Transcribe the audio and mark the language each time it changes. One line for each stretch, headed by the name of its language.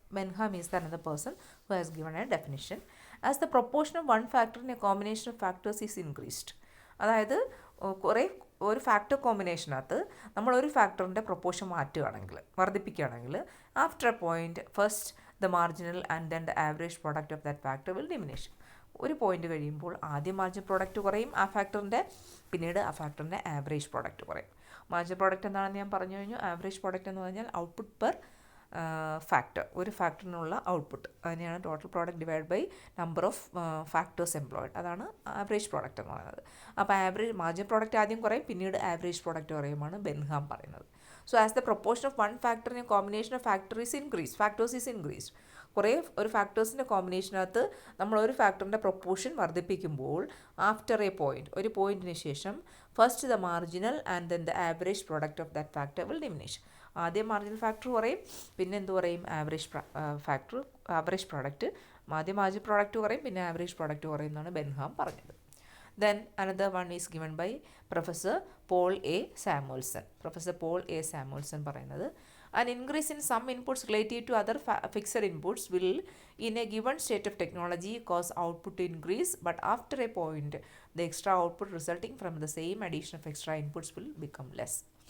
English: Benham is another person who has given a definition as the proportion of one factor in a combination of factors is increased.
Malayalam: അതായത് ഒരു factor കോമ്പിനേഷനകത്ത് നമ്മൾ ഒരു ഫാക്ടറിൻ്റെ proportion വർദ്ധിപ്പിക്കുകയാണെങ്കിൽ
English: After a point first the marginal and then the average product of that factor will diminish.
Malayalam: ഒരു point കഴിയുമ്പോൾ ആദ്യം marginal product കുറയും ആ ഫാക്ടറിൻ്റെ, പിന്നീട് ആ ഫാക്ടറിൻ്റെ ആവറേജ് പ്രോഡക്റ്റ് കുറയും. മാർജിനൽ പ്രോഡക്റ്റ് എന്താണെന്ന് ഞാൻ പറഞ്ഞു കഴിഞ്ഞു. ആവറേജ് പ്രോഡക്റ്റ് എന്ന് പറഞ്ഞാൽ ഔട്ട്പുട്ട് പെർ ഫാക്ടർ, ഒരു ഫാക്ടറിനുള്ള ഔട്ട്പുട്ട്.
English: അതിനെയാണ് total product divide by number of factors employed.
Malayalam: അതാണ് ആവറേജ് പ്രോഡക്റ്റ് എന്ന് പറയുന്നത്. അപ്പോൾ മാർജിനൽ പ്രോഡക്റ്റ് ആദ്യം കുറയും, പിന്നീട് ആവറേജ് പ്രോഡക്റ്റ് കുറയുമാണ് ബെൻഹാം പറയുന്നത്.
English: So as the proportion of one factor in combination of factors is increased.
Malayalam: ഒരു ഫാക്ടേഴ്സിൻ്റെ കോമ്പിനേഷനകത്ത് നമ്മൾ ഒരു ഫാക്ടറിൻ്റെ പ്രൊപ്പോർഷൻ വർദ്ധിപ്പിക്കുമ്പോൾ
English: after a point,
Malayalam: ഒരു പോയിന്റിന് ശേഷം
English: First the marginal and then the average product of that factor will diminish.
Malayalam: ആദ്യം marginal factor കുറയും, പിന്നെ എന്ത് പറയും? Average product. ആദ്യം മാർജിനൽ പ്രോഡക്റ്റ് കുറയും, പിന്നെ ആവറേജ് പ്രോഡക്റ്റ് കുറയും എന്നാണ് ബെൻഹാം പറഞ്ഞത്.
English: Then another one is given by Professor Paul A. Samuelson
Malayalam: പറയുന്നത്
English: an increase in some inputs relative to other fixed inputs will in a given state of technology cause output to increase, but after a point the extra output resulting from the same addition of extra inputs will become less.